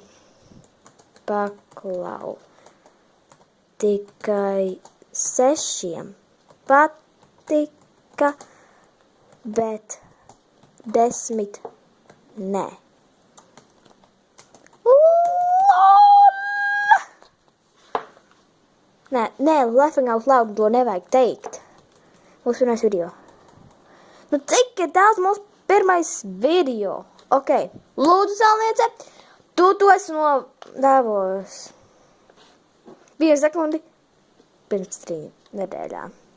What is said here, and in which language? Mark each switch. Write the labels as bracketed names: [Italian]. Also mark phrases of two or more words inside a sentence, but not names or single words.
[Latvian] Paklau. Tikai 6 patika, bet 10 nē. Nē, [English] laughing out loud, [Latvian] to nevajag teikt. Mūsu pirmais video. Nu, cik ir daudz mūsu pirmais video? Ok, lūdzu, saulniece, tu to esi nodēvos. 1 sekundi pirms 3 nedēļām.